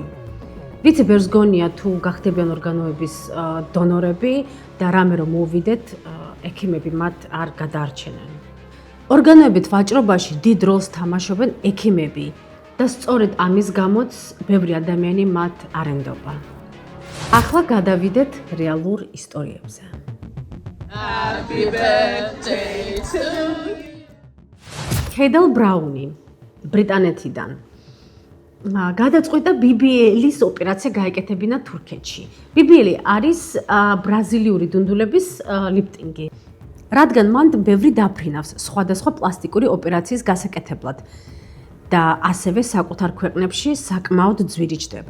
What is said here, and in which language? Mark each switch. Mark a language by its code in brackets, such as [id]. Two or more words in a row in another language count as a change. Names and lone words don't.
[ka] ვიცი ბევრს გონია თუ გახდებიან ორგანოების დონორები და რამე რომ მოვიდეთ, ექიმები მათ არ გადაარჩენენ. ორგანოებით ვაჭრობაში დიდ როლს თამაშობენ ექიმები და სწორედ ამის გამოც ბევრი ადამიანი მათ არენდობა. ახლა გადავიდეთ რეალურ ისტორიებზე. [en] Happy birthday to you. [ka] ქედელ ბრაუნი ბრიტანეთიდან გადაწყვიტა BBL-ის ოპერაცია გაეკეთებინა თურქეთში. BBL არის ბრაზილიური დუნდულების ლიფტინგი, რადგან მან ბევრი დაფრინავს სხვადასხვა პლასტიკური ოპერაციის გასაკეთებლად და ასევე საკუთარ ქვეყნებში საკმაოდ ძვირი ჯდება.